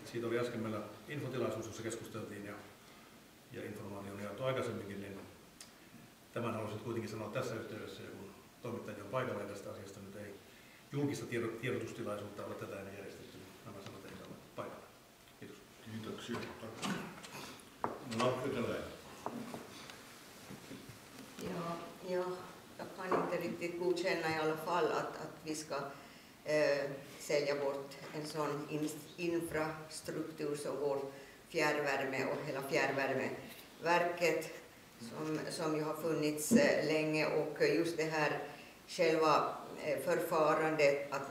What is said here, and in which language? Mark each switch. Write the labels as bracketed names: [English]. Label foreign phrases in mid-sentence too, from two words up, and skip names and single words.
[Finnish] Siitä oli äsken meillä infotilaisuus, jossa keskusteltiin ja informaatio on jaettu aikaisemminkin, niin tämän haluaisin kuitenkin sanoa tässä yhteydessä, kun toimittajia on paikalla ja tästä asiasta nyt ei julkista tiedotustilaisuutta ole tätä ennen järjestetty. Nämä sanat ei saa olla paikalla. Kiitos. Kiitoksia. Lappetelä. [Swedish] Ja, jag kan inte riktigt godkänna i alla fall att vi ska sälja bort en sån infrastruktur som vår fjärrvärme och hela fjärrvärmeverket som ju har funnits länge, och just det här själva förfarandet att